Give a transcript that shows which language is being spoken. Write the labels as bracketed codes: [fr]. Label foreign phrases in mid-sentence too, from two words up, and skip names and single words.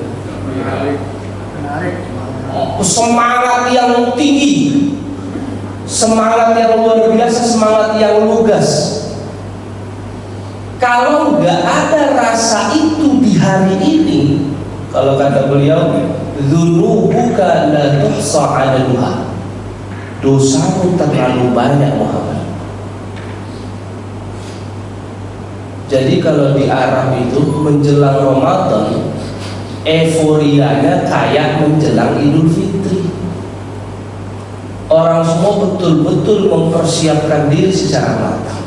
[id] Semangat yang tinggi, semangat yang luar biasa, semangat yang lugas. Kalau nggak ada rasa itu di hari ini, kalau kata beliau, [ar] ذنوبك لا تحصى عددها, [id] dosamu terlalu banyak Muhammad. Jadi kalau di Arab itu menjelang Ramadan, euforianya kayak menjelang Idul Fitri. Orang semua betul-betul mempersiapkan diri secara matang.